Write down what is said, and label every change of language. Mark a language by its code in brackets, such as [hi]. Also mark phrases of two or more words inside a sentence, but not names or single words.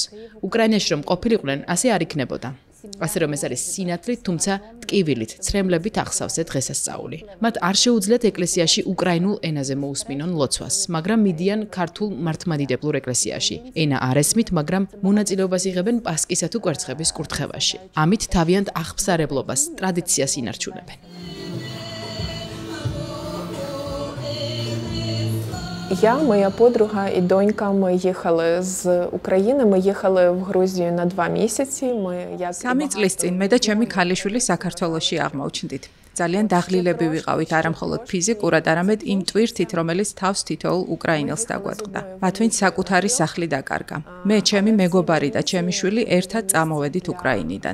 [ka] უკრაინაში რომ ყოფილიყვნენ, ასე არ იქნებოდა. ასე რომ ეს არის სინათლით, თუმცა ტკივილით, ცრემლებით ახსავს დღესასწაული. მათ არ შეუძლიათ ეკლესიაში უკრაინულ ენაზე მოусმინონ ლოცვას, მაგრამ მიდიან ქართულ მართლმადიდებლურ ეკლესიაში. ენა არ ესმით, მაგრამ მონაწილეობას იღებენ პასკისა თუ კვერცხების კურთხევაში. ამით თავიანთ აღფსარებლობას, ტრადიციას ინარჩუნებენ. [uk] Я, моя подруга и донька, мы ехали з України, мы ехали в Грузію на 2 місяці. [ka] Სამი წლის წინ მე და ჩემი ქალიშვილი საქართველოში აღმოჩნდით. ძალიან დაღლილები ვიყავით არა მხოლოდ ფიზიკურად, არამედ იმ ტვირთით, რომელიც თავს თითოეულ უკრაინელს დაგვატყდა. მათ ვინც საკუთარი სახლი დაკარგა. მე, ჩემი მეგობარი და ჩემი შვილი ერთად წამოვედით უკრაინიდან.